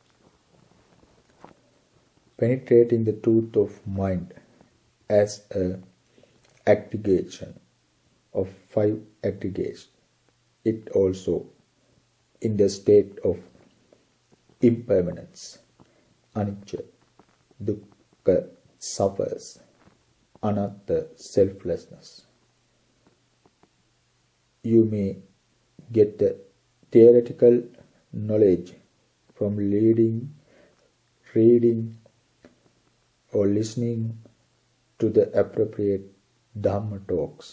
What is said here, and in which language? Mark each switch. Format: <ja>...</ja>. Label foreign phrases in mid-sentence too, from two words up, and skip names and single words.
<en>Penetrating the truth of mind as a aggregation of 5 aggregates, it also in the state of impermanence,</en> <pi>anicca, dukkha, suffers, anatta,</pi> <en>selflessness. You may get the theoretical knowledge from reading, or listening to the appropriate Dhamma talks.</en>